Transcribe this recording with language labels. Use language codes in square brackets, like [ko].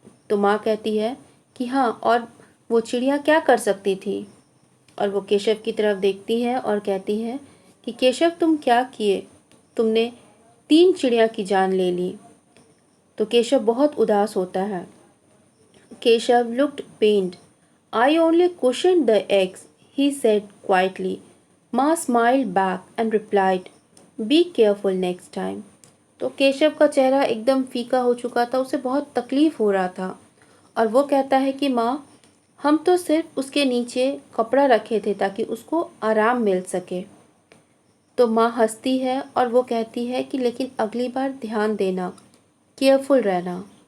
[hi] तो माँ कहती है कि हाँ, और वो चिड़िया क्या कर सकती थी? और वो केशव की तरफ देखती है और कहती है कि केशव, तुम क्या किए? तुमने 3 चिड़िया की जान ले ली। तो केशव बहुत उदास होता है। [en] Keshav looked pained. I only cushioned the eggs, he said quietly. माँ smiled back and replied, Be careful next time. [hi] तो केशव का चेहरा एकदम फीका हो चुका था, उसे बहुत तकलीफ़ हो रहा था और वो कहता है कि माँ, हम तो सिर्फ उसके नीचे कपड़ा रखे थे ताकि उसको आराम मिल सके। तो माँ हंसती है और वो कहती है कि लेकिन अगली बार ध्यान देना, केयरफुल रहना।